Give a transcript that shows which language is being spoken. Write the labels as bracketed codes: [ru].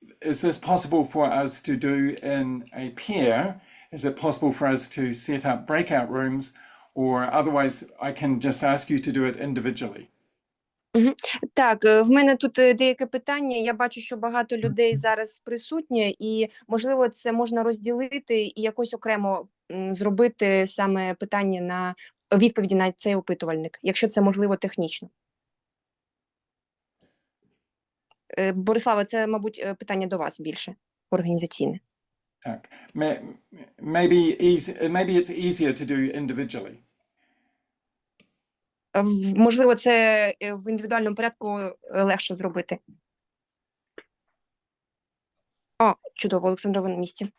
[en] Is this possible for us to do in a pair? Is it possible for us to set up breakout rooms, or otherwise I can just ask you to do it individually? [uk] Так, в мене тут деяке питання. Я бачу, що багато людей зараз присутні, і, можливо, це можна розділити і якось окремо зробити саме питання на відповіді на цей опитувальник, якщо це можливо технічно. Борислава, це, мабуть, питання до вас більше, організаційне. Так. [en] Maybe it's easier to do individually. [uk] Можливо, це в індивідуальному порядку легше зробити. О, чудово, Олександра, ви на місці.